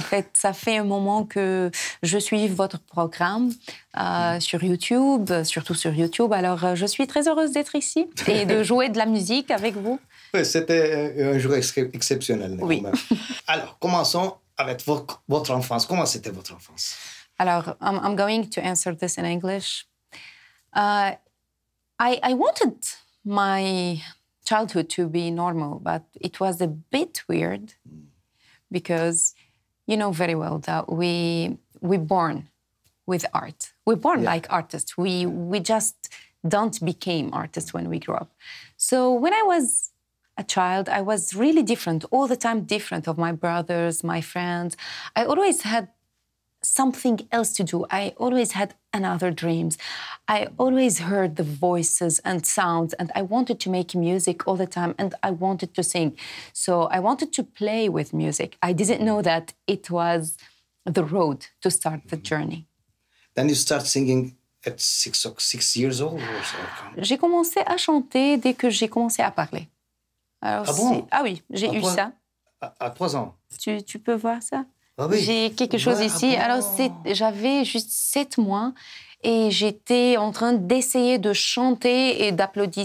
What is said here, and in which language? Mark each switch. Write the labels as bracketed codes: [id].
[fr] En fait, ça fait un moment que je suis votre programme sur YouTube, surtout sur YouTube. Alors, je suis très heureuse d'être ici et de jouer de la musique avec vous. Oui, c'était un jour exceptionnel. Oui. Alors, commençons avec votre enfance. Comment c'était votre enfance? Alors, [en] I'm going to answer this in English. I wanted my childhood to be normal, but it was a bit weird because you know very well that we born with art. We're born like artists. We just don't become artists when we grow up. So when I was a child, I was really different, all the time different of my brothers, my friends. I always had something else to do. I always had another dreams. I always heard the voices and sounds, and I wanted to make music all the time, and I wanted to sing. So I wanted to play with music. I didn't know that it was the road to start the journey. Then you start singing at 6 years old or so? [fr] J'ai commencé à chanter dès que j'ai commencé à parler. Alors, ah bon? Ah oui, j'ai eu ça. À 3 ans? Tu peux voir ça? Ah oui. J'ai quelque chose ici. Ah bon? Alors, j'avais juste 7 mois et j'étais en train d'essayer de chanter et d'applaudir.